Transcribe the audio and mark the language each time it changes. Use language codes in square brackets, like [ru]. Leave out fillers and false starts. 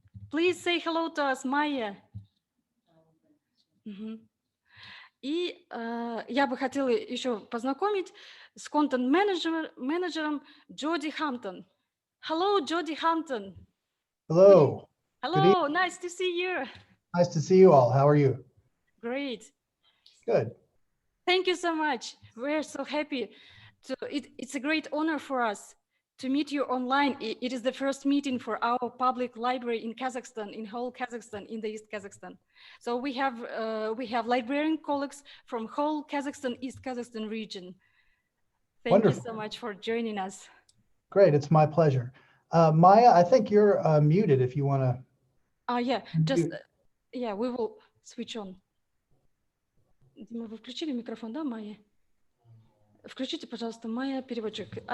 [en] Please say hello to us, Майя. [ru] И я бы хотела еще познакомить с контент-менеджером Джоди Хамптон. [en] Hello, Jody Hampton. Hello. Hello, nice to see you. Nice to see you all. How are you? Great. Good. Thank you so much. We're so happy. It's a great honor for us to meet you online. It is the first meeting for our public library in Kazakhstan, in whole Kazakhstan, in the East Kazakhstan. So we have librarian colleagues from whole Kazakhstan, East Kazakhstan region. Thank Wonderful. you so much for joining us. Great. It's my pleasure. Maya, I think you're muted if you want to. Yeah, we will switch on. [ru] Дима, вы включили микрофон, да, Майя? Включите, пожалуйста, Майя, переводчик.